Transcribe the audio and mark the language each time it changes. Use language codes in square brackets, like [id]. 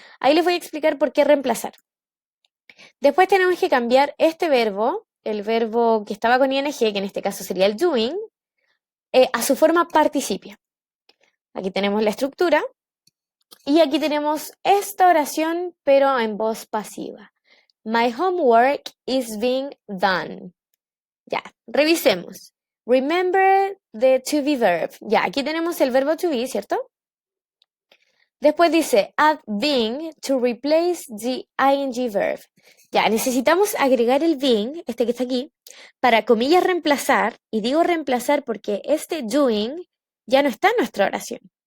[es] Ahí les voy a explicar por qué reemplazar. Después tenemos que cambiar este verbo, el verbo que estaba con ing, que en este caso sería el doing, a su forma participio. Aquí tenemos la estructura y aquí tenemos esta oración, pero en voz pasiva. [en] My homework is being done. [es] Ya, revisemos. [en] Remember the to be verb. [es] Ya, aquí tenemos el verbo to be, ¿cierto? Después dice [en] add being to replace the ing verb. [es] Ya, necesitamos agregar el being, este que está aquí, para, comillas, reemplazar, y digo reemplazar porque este doing ya no está en nuestra oración.